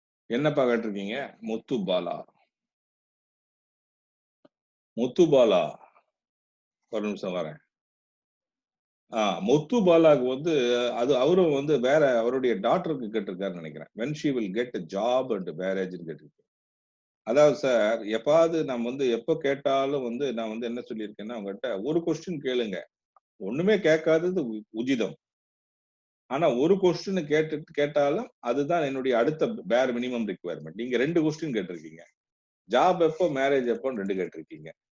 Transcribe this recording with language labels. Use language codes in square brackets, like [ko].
[ta] என்னப்பா கேட்டிருக்கீங்க? முத்து பாலா. முத்து பாலா, ஒரு நிமிஷம் வரேன். முத்து பாலாக்கு வந்து அது அவரும் வந்து வேற அவருடைய டாக்டருக்கு கேட்டிருக்காருன்னு நினைக்கிறேன். [en] when she will get a job and marriage [ta] கேட்டிருக்கேன். அதாவது சார், எப்பாவது நம்ம வந்து எப்ப கேட்டாலும் வந்து நான் வந்து என்ன சொல்லியிருக்கேன்னா, அவங்ககிட்ட ஒரு கொஸ்டின் கேளுங்க. ஒண்ணுமே கேட்காதது உஜிதம். ஆனா ஒரு கொஸ்டின் கேட்டாலும் அதுதான் என்னுடைய அடுத்த பேர் மினிமம் ரிக்வயர்மெண்ட். நீங்க 2 கொஸ்டின் கேட்டிருக்கீங்க. ஜாப் எப்போ, மேரேஜ் எப்போன்னு 2 கேட்டிருக்கீங்க.